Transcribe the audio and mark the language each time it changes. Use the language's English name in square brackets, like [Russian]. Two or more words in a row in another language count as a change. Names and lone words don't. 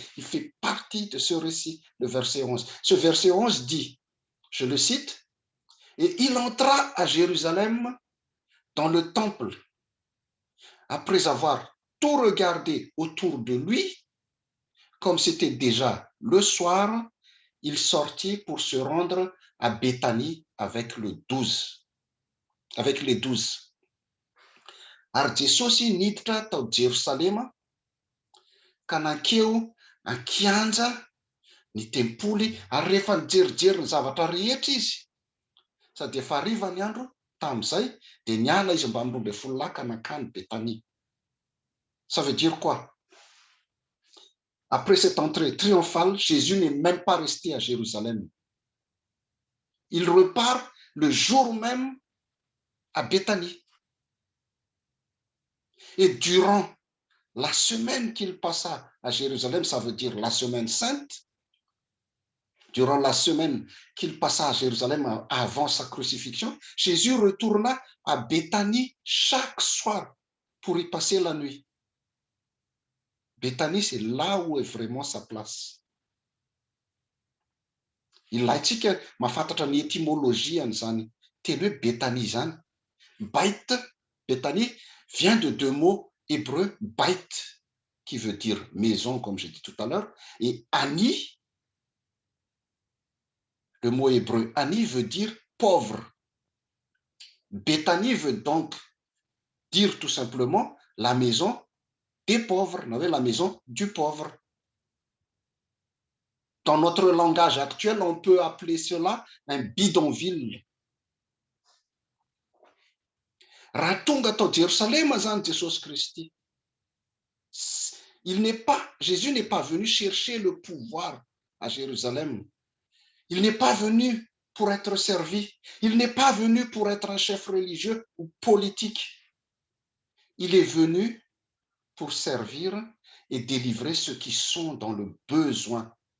[French] Il fait partie de ce récit, le verset 11. Ce verset 11 dit, je le cite, « Et il entra à Jérusalem dans le temple, après avoir tout regardé autour de lui, comme c'était déjà le soir, il sortit pour se rendre à Béthanie avec les 12. [Malagasy] Ary Jesosy niditra tao Jerosalema ka nankeo ankianja ny tempoly ary rehefa nijerijery ny zavatra rehetra izy sady efa hariva ny andro tamin'izay dia niala izy mba amin'ny 12 ka nankany Béthanie. [French] Ça veut dire quoi? Après cette entrée triomphale, Jésus n'est même pas resté à Jérusalem. Il repart le jour même à Béthanie. Et durant la semaine qu'il passa à Jérusalem, ça veut dire la semaine sainte, durant la semaine qu'il passa à Jérusalem avant sa crucifixion, Jésus retourna à Béthanie chaque soir pour y passer la nuit. Béthanie, c'est là où est vraiment sa place. [Malagasy] Ilaitsika mahafantatra ny étymologian'izany teny hoe Béthanie zany. [French] Bait, Béthanie, vient de deux mots hébreux, bait, qui veut dire maison, comme j'ai dit tout à l'heure, et Ani, le mot hébreu Ani veut dire pauvre. Béthanie veut donc dire tout simplement la maison des pauvres, la maison du pauvre. Dans notre langage actuel, on peut appeler cela un bidonville. [Malagasy] Raha tonga tao Jérusalem zany Jesosy Kristy, [French] Jésus n'est pas venu chercher le pouvoir à Jérusalem. Il n'est pas venu pour être servi. Il n'est pas venu pour être un chef religieux ou politique. Il est venu pour servir et délivrer ceux qui sont dans le besoin.